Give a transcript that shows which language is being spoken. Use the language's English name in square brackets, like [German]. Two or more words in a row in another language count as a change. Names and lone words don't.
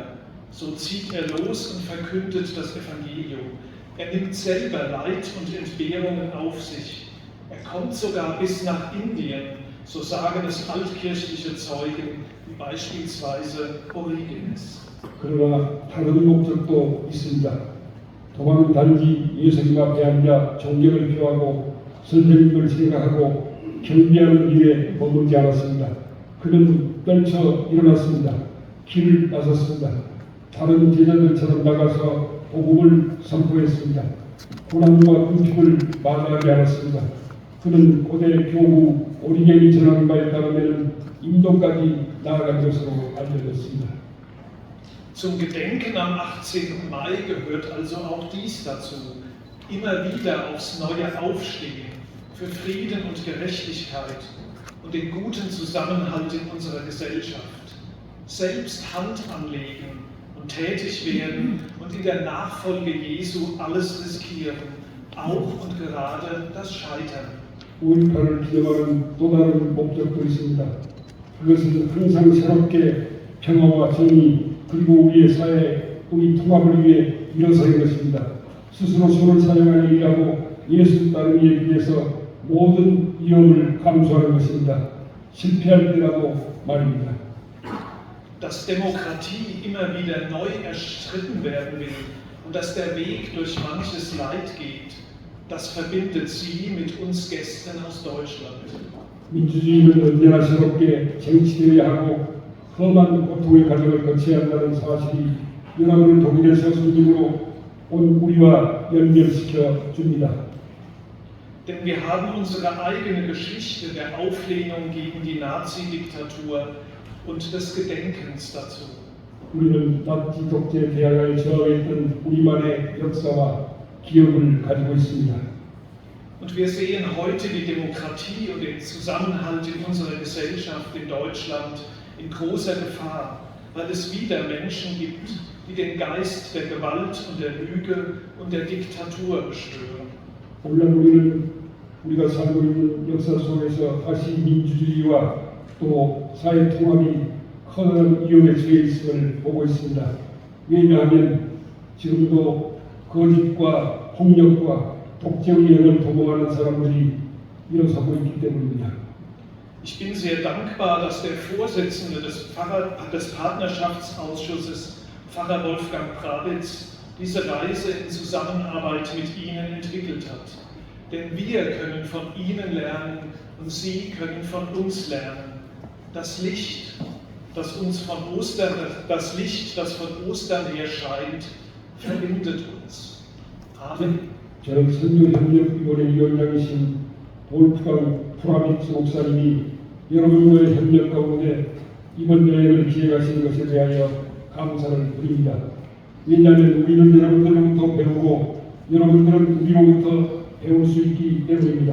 [German] So zieht er los und verkündet das Evangelium. Er nimmt selber Leid und Entbehrungen auf sich. Er kommt sogar bis nach Indien, so sagen es altkirchliche Zeugen, wie beispielsweise Origenes. [Korean] 그러나 다른 목적도 있습니다. 도마는 단지 예수님 앞에 앉아 존경을 표하고 선생님을 생각하고 경배하는 일에 머물지 않았습니다. 그는 떨쳐 일어났습니다. 길을 나섰습니다. 다른 제자들처럼 나가서 복음을 선포했습니다. 고난과 궁핍을 마다하지 않았습니다. 그는 고대 교부 오리겐이 전하는 바에 따르면 인도까지 나아간 것으로 알려졌습니다. [German] Zum Gedenken am 18. Mai gehört also auch dies dazu. Immer wieder aufs Neue aufstehen für Frieden und Gerechtigkeit und den guten Zusammenhalt in unserer Gesellschaft. Selbst Hand anlegen und tätig werden und in der Nachfolge Jesu alles riskieren, auch und gerade das Scheitern. [Korean] 5.18을 기념하는 또 다른 목적도 있습니다. 그것은 항상 새롭게 평화와 정의 그리고 우리의 사회, 우리 통합을 위해 일어서는 것입니다. 스스로 손을 사용하여 일하고 예수 따르기에 위해서 모든 위험을 감수하는 것입니다. 실패할 때라도 말입니다. [German] Dass Demokratie immer wieder neu erstritten werden will und dass der Weg durch manches Leid geht, das verbindet sie mit uns Gästen aus Deutschland. [Korean] 민주주의는 언제나 새롭게 쟁취되어야 하고 험한 고통의 과정을 거쳐야 한다는 사실이 여러분을 독일에서 손님으로 온 우리와 연결시켜 줍니다. [German] Denn wir haben unsere eigene Geschichte der Auflehnung gegen die Nazi-Diktatur und des Gedenkens dazu. [Korean] 우리는 나치 독재 대항에 저항했던 우리만의 역사와 기억을 가지고 있습니다. [German] Und wir sehen heute die Demokratie und den Zusammenhalt in unserer Gesellschaft in Deutschland in großer Gefahr, weil es wieder Menschen gibt, die den Geist der Gewalt und der Lüge und der Diktatur beschwören. [Korean] 오늘 우리가 살고 있는 역사 속에서 다시 민주주의와 또 사회 통합이 커다란 위험에 처해 있음을 보고 있습니다. 왜냐하면 지금도 거짓과 폭력과 독재의 영을 도모하는 사람들이 일어서고 있기 때문입니다. [German] Ich bin sehr dankbar, dass der Vorsitzende des Partnerschaftsausschusses, Pfarrer Wolfgang Prawitz, diese Reise in Zusammenarbeit mit Ihnen entwickelt hat. Denn wir können von Ihnen lernen und Sie können von uns lernen. Das Licht, das von Ostern her scheint, verbindet uns. Amen. [Korean] 저는 선교협력위원회 위원장이신 볼프강 프라비츠 목사님이 여러분과의 협력 가운데 이번 여행을 기획하신 것에 대하여 감사를 드립니다. 왜냐하면 우리는 여러분들로부터 배우고 여러분들은 우리로부터 배울 수 있기 때문입니다.